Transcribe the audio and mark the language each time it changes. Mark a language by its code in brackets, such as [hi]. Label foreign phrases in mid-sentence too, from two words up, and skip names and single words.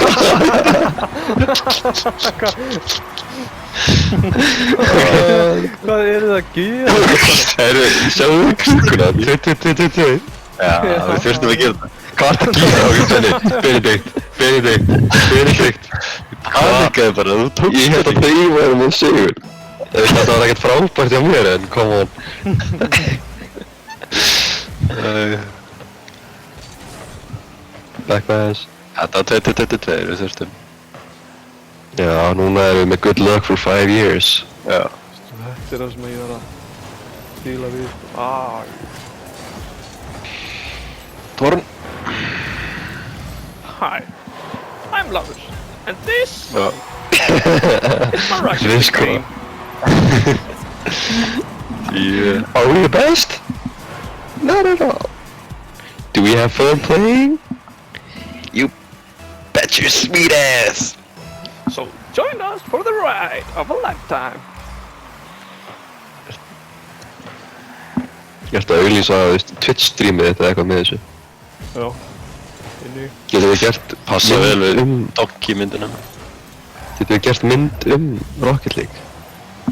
[is] Hvað er það að gera? Herru, sjáðu klukuna. 22. Já, við þurftum að gera það. Hvað er það að gera? Ok, Benedikt. Panikaði bara, þú tókst Ég held að þau væri með sigur. Þetta var ekkert frábært hjá mér en [en] come on. Back pass. [is] Þetta var 2022 við þurftum. Já, núna erum við með [en] good luck for 5 years. [is] Já. Þetta er það sem ég var að díla við. Torn. [en] Hi, I'm Lars, and this [is] Já. [en] is my rugby Risco. team. Yeah. Are we the best? Not at all. Do we have fun playing? You bet your sweet ass. So join us for the ride of a lifetime. [is] Ég ætla að auglýsa Twitch streamið þetta eitthvað með þessu. Já, inni. Getum við gert Passa vel við mynd Donkey myndina. Getum við gert mynd Rocket League?